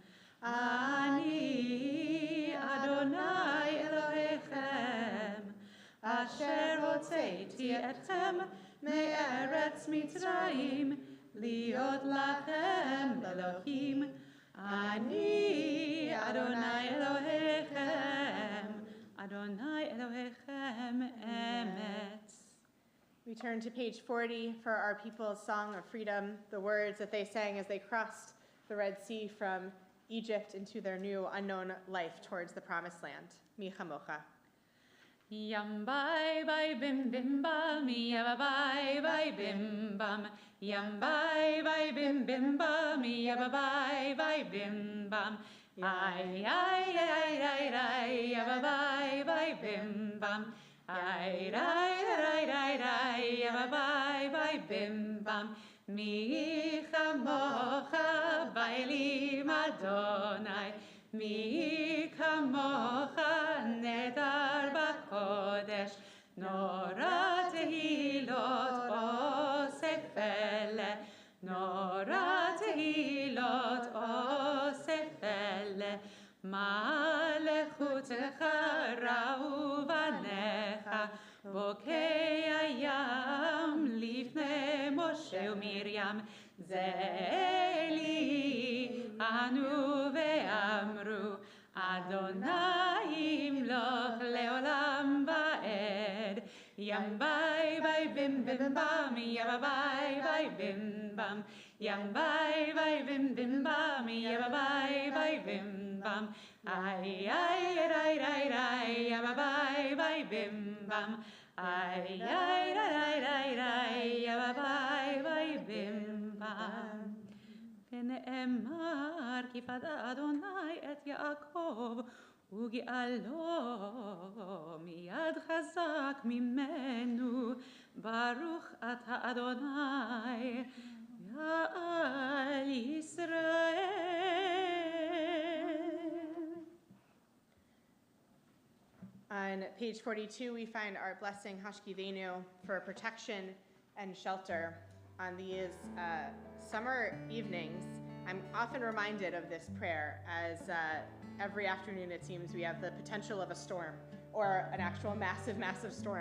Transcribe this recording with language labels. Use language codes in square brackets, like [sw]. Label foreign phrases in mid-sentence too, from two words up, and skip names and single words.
[he] אני אדוני אלוהיכם, אשר הוצאתי אתכם מארץ מצרים, להיות לכם לאלוהים. אני אדוני אלוהיכם, אדוני אלוהיכם אמת. [en] We turn to page 40 for our people's song of freedom, the words that they sang as they crossed the Red Sea from Egypt into their new unknown life towards the promised land. [he] מי כמוכה. Yam bye bye bim bim bam, yam bye bye bim bam, yam bye bye bim bim bam, yam bye bye bim bam, ay ay ay ay ay, yam bye bye bim bam, ay ay ay ay ay, yam bye bye bim bam, מי כמוכה באלים אדוני מי כמוכה נאדר בקודש נורא תהילות עושה פלא נורא תהילות עושה פלא מלכותך ראו בניך בוקע ים לפני משה ומרים, זה אלי ענו ואמרו אדוני Yum bye bye bim bim bam, yabba bye bye bim bam. Yum bye bye bim bim bam, yabba bye bye bim bam. Ay ay ay ay ay, yabba bye bye bim bam. Ay ay ay ay ay, yabba bye bye bim bam. ונאמר כי פדה אדוני את יעקב וגאלו מיד חזק ממנו ברוך אתה אדוני יעל ישראל. [en] On page 42, we find our blessing Hashkivenu for protection and shelter on these summer evenings. I'm often reminded of this prayer as every afternoon it seems we have the potential of a storm or an actual massive, massive storm.